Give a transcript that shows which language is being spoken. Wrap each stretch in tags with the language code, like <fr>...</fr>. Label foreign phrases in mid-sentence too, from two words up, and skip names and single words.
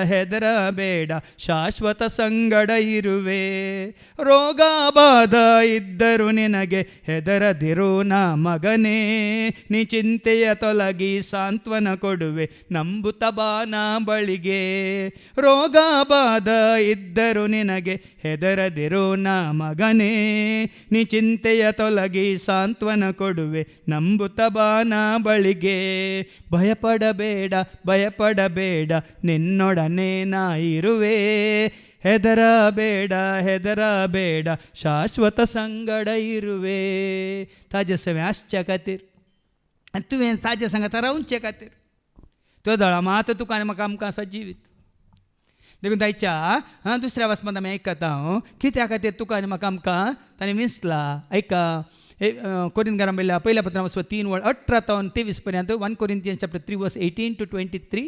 <kn>ಶಾಶ್ವತ ಸಂಗಡ ಇರುವೆ ರೋಗ ಬಾಧ ಇದ್ದರು ನಿನಗೆ ಹೆದರದಿರು ನಾ ಮಗನೇ ನೀ ಚಿಂತೆಯ ತೊಲಗಿ ಸಾಂತ್ವನ ಕೊಡುವೆ ನಂಬುತ್ತ ಬಾನ ಬಳಿಗೆ ರೋಗ ಬಾಧ ಇದ್ದರು ನಿನಗೆ ಹೆದರದಿರು ನಾ ಮಗನೇ ನೀ ಚಿಂತೆಯ ತೊಲಗಿ ಸಾಂತ್ವನ ಕೊಡುವೆ ನಂಬುತ್ತ ಬಾನ ಬಳಿಗೆ ಭಯಪಡಬೇಡ ನಿನ್ನೊಡನೆ ನಾ ಇರುವೆ ಹೆದರಬೇಡ ಶಾಶ್ವತ ಸಂಗಡ ಇರುವೆ</kn> <kok>ताजे सवे आसच्या खातीर आनी तुवें ताजे सांगात रावचे खातीर त्यो दळा मात तुका आनी म्हाका आमकां आसा जिवीत देखून तायच्या दुसऱ्या वचपांत आमी आयकता कित्या खातीर तुका आनी म्हाका आमकां ताणें विंसला ऐका कोरिंथीकारां पहिल्या पत्रां वचप 3:18-23 पर्यंत</kok> <en>1 Corinthians chapter 3:18-23</en>